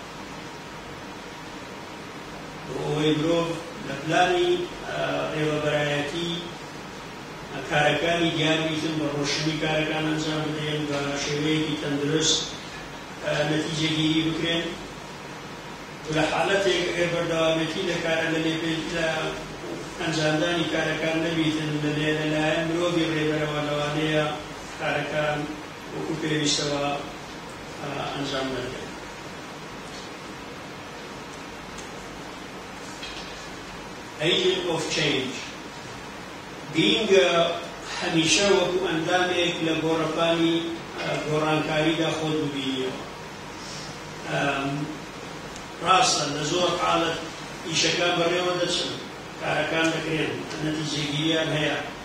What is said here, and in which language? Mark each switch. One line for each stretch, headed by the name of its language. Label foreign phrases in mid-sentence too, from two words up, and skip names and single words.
Central Kurdish: بۆ ئەوەی مرۆڤ لە پلانی ڕێوەبەرایەتی کارەکانی دیاربیتن بە ڕۆشنی کارەکان ئەنجام بدەن بە شێوەیەکی تەندروست نەتیجەگیری بکرێن. لە حاڵەتێک ئەگەر بەردەوامێتی لە کارە لە ئەنجامدانی کارەکان نەبیتن لەلایەن مرۆڤی ڕێبەرەوە لەوانەیە کارەکان وەکو پێویستەوە ئەنجام نەدرێن.
English: Agent of change
Central Kurdish: گرینگە هەمیشە وەکو ئەندامێک لە گۆڕەپانی گۆڕانکاریدا خۆت ببینیەوە. ڕاستە لە زۆر حاڵەت ئیشەکان بەڕێوە دەچن، کارەکان دەکرێن، نەتیجەگیریان هەیە.